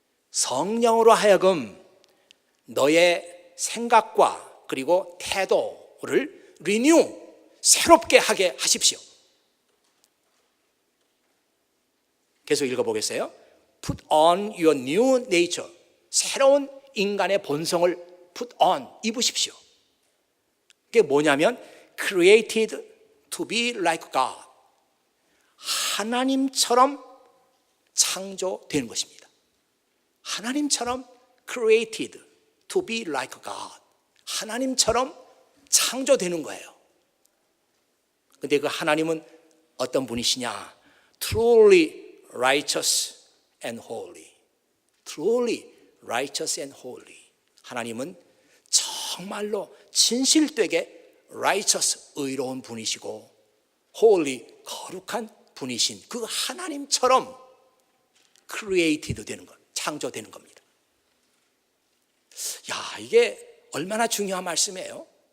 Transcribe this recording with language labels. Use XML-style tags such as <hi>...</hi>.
<ko>성령으로 하여금 너의 생각과 그리고 태도를 renew, 새롭게 하게 하십시오. 계속 읽어보겠어요.</ko> <en>Put on your new nature.</en> <ko>새로운 인간의 본성을 put on, 입으십시오. 그게 뭐냐면</ko> <en>created to be like God.</en> <ko>하나님처럼 창조되는 것입니다. 하나님처럼</ko> <en>created to be like God.</en> <ko>하나님처럼 창조되는 거예요. 근데 그 하나님은 어떤 분이시냐?</ko> <en>Truly righteous and holy. Truly righteous and holy.</en> <ko>하나님은 정말로 진실되게 righteous, 의로운 분이시고 holy, 거룩한 분이신 그 하나님처럼 created 되는 것, 창조되는 겁니다. 야, 이게 얼마나 중요한 말씀이에요.</ko>